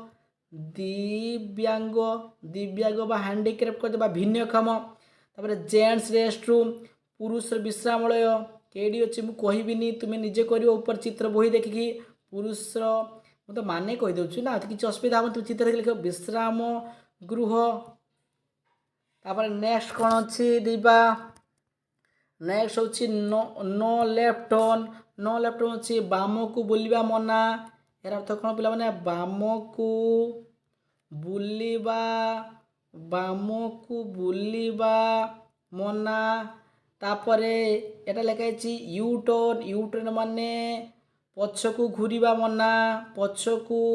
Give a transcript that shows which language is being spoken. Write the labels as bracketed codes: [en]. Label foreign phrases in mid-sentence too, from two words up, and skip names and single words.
[or] ବା ହ୍ୟାଣ୍ଡିକ୍ରାଫ୍ଟ କରିଦେବା ଭିନ୍ନକ୍ଷମ ତାପରେ [en] gents rest room [or] ପୁରୁଷ ବିଶ୍ରାମଳୟ କେଡ଼ି ଅଛି ମୁଁ କହିବିନି ତୁମେ ନିଜେ କରିବ ଉପରେ ଚିତ୍ର ବହି ଦେଖିକି ପୁରୁଷର ମୁଁ ତ ମାନେ କହିଦେଉଛି ନା କିଛି ଅସୁବିଧା ହେବ ତୁମେ ଚିତ୍ର ଦେଖି ଲେଖିବ ବିଶ୍ରାମ ଗୃହ ତାପରେ ନେକ୍ସଟ କ'ଣ ଅଛି ଦିବା ନେକ୍ସଟ ହେଉଛି [en] no left turn [or] ହେଉଛି ବାମକୁ ବୁଲିବା ମନା ଏହାର ଅର୍ଥ କ'ଣ ପିଲାମାନେ ବାମକୁ ବୁଲିବା ମନା ତାପରେ ଏଟା ଲେଖା ହେଇଛି [en] U turn [or] ମାନେ ପଛକୁ ଘୁରିବା ମନା ପଛକୁ